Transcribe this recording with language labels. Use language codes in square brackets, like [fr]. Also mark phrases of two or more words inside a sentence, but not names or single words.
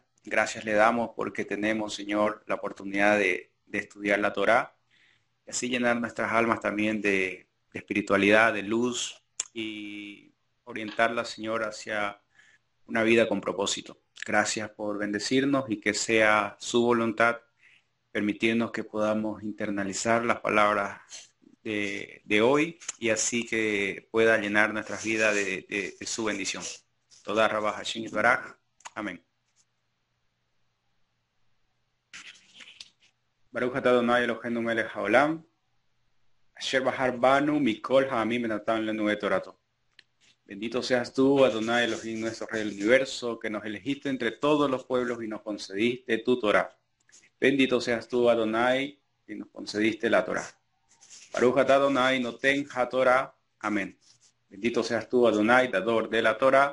[es] Gracias le damos porque tenemos, Señor, la oportunidad de estudiar la Torá y así llenar nuestras almas también de espiritualidad, de luz y orientarla, Señor, hacia una vida con propósito. Gracias por bendecirnos y que sea su voluntad permitirnos que podamos internalizar las palabras de hoy y así que pueda llenar nuestras vidas de su bendición. [he] תודה רבה השם יתברך. אמן. ברוך אתה אדוני אלוהינו מלך העולם אשר בחר בנו מכל העמים ונתן לנו את תורתו. [es] Bendito seas tú, Adonai Elohim, nuestro Rey del universo, que nos elegiste entre todos los pueblos y nos concediste tu Torah. Bendito seas tú, Adonai, y nos concediste la Torah. [he] ברוך אתה אדוני נותן התורה. אמן. [es] Bendito seas tú, Adonai, dador de la Torah.